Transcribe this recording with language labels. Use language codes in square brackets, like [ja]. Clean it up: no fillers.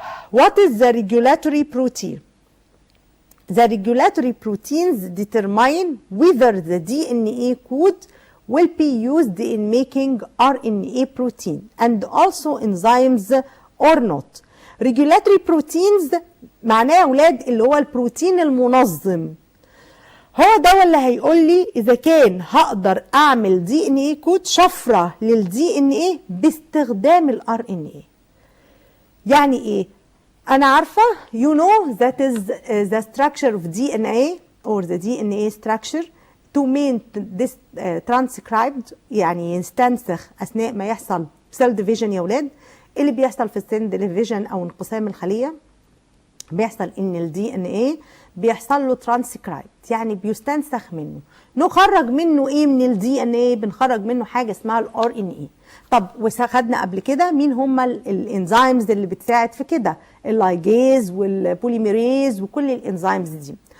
[en] What is the regulatory protein? The regulatory proteins determine whether the DNA code will be used in making RNA protein and also enzymes or not. Regulatory proteins [ar] معناه يا أولاد اللي هو البروتين المنظم. هو ده اللي هيقول لي إذا كان هقدر أعمل DNA كود شفرة للDNA باستخدام ال RNA. يعني إيه؟ أنا عارفة [en] you know that is the structure of DNA or the DNA structure to mean this transcribed [ar] يعني يستنسخ أثناء ما يحصل [en] cell division [ar] يا ولاد. اللي بيحصل في cell division أو انقسام الخلية بيحصل إن ال DNA بيحصل له transcribed يعني بيستنسخ منه. نخرج منه إيه من ال DNA؟ بنخرج منه حاجة اسمها ال RNA. طب وخدنا قبل كده مين هم الانزيمز اللي بتساعد في كده؟ اللايجيز والبوليميريز وكل الانزيمز دي.